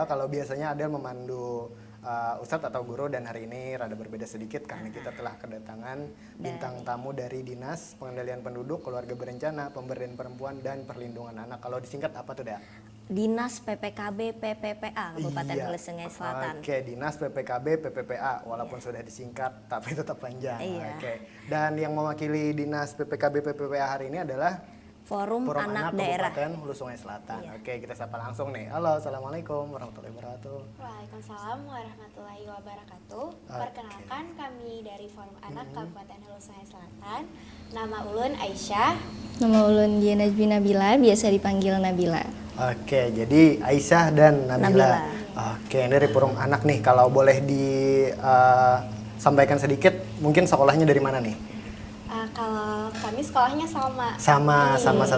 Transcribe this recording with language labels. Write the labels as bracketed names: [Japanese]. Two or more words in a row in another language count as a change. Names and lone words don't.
[Indonesian] Kalau biasanya Adel memandu Ustadz atau guru, dan hari ini rada berbeda sedikit karena kita telah kedatangan bintang tamu dari Dinas Pengendalian Penduduk, Keluarga Berencana, Pemberdayaan Perempuan dan Perlindungan Anak. Kalau disingkat apa tuh, Dea? Dinas PPKB PPPA Kabupaten Hulu Sungai Selatan. Oke, Dinas PPKB PPPA walaupun sudah disingkat tapi tetap panjang. Iya. Oke. Dan yang mewakili Dinas PPKB PPPA hari ini adalah Forum Anak Daerah. Kabupaten Hulu Sungai Selatan. Iya. Oke, kita sapa langsung nih. Halo, [Arabic] السلام عليكم ورحمة الله وبركاته. وعليكم السلام ورحمة الله وبركاته. [Indonesian] Perkenalkan kami dari Forum Anak Kabupaten Hulu Sungai Selatan. Nama ulun Aisyah. Nama ulun Diana Nabila, biasa dipanggil Nabila. Oke, jadi Aisyah dan Nabila. Oke, ini dari Forum Anak nih. Kalau boleh disampaikan sedikit, mungkin sekolahnya dari mana nih? Kalau kami sekolahnya sama. Sama satu